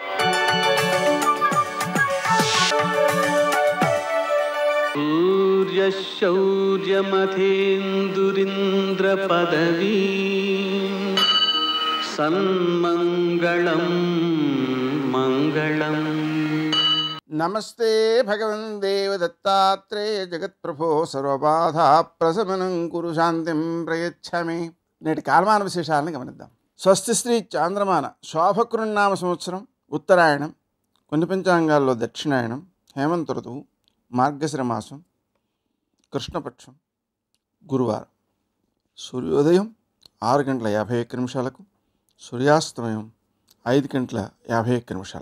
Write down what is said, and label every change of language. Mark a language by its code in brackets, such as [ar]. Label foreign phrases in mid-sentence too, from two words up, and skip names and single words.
[sa] सूर्यशौर्यमथेन्दुरिन्द्रपदवी सन्मङ्गलं मङ्गलम्. नमस्ते भगवन् देवदत्तात्रेय जगत्प्रभो सर्वबाधा प्रशमनं कुरु शान्तिं प्रयच्छामि. [te] నేటి కాలమాన విశేషాలను గమనిద్దాం. స్వస్తి శ్రీ చాంద్రమాన శోభకృన్నామ సంవత్సరం ఉత్తరాయణం, కొన్ని పంచాంగాల్లో దక్షిణాయనం, హేమంత ఋతువు, మార్గశిర మాసం, కృష్ణపక్షం, గురువారం. సూర్యోదయం 6:51, సూర్యాస్తమయం 5:51.